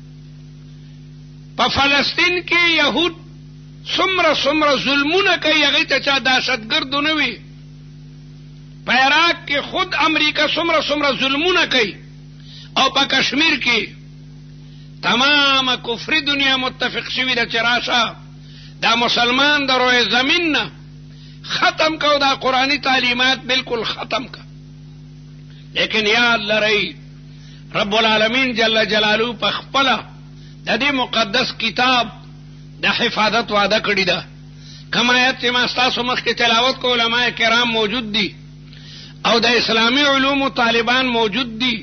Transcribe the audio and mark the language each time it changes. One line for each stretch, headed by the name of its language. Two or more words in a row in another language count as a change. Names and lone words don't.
Pashto: په فلسطین کې یهود څومره ظلمونه کوي، هغې ته چا دهشتګرد ونه وي. په عراق کې خود امریکا څومره ظلمونه کوي، او په کشمیر کې تمام کفري دنیا متفق شوي ده چې راشه دا مسلمان د روی زمین نه ختم کو، دا قرآنی تعلیمات بالکل ختم کا. لیکن یاد لرئ رب العالمین جل جلاله په خپله د دې مقدس کتاب د حفاظت وعده کړې ده. کوم آیت چې ما ستاسو مخکې تلاوت کو علماء کرام موجود دي او د اسلامي علومو طالبان موجود دي.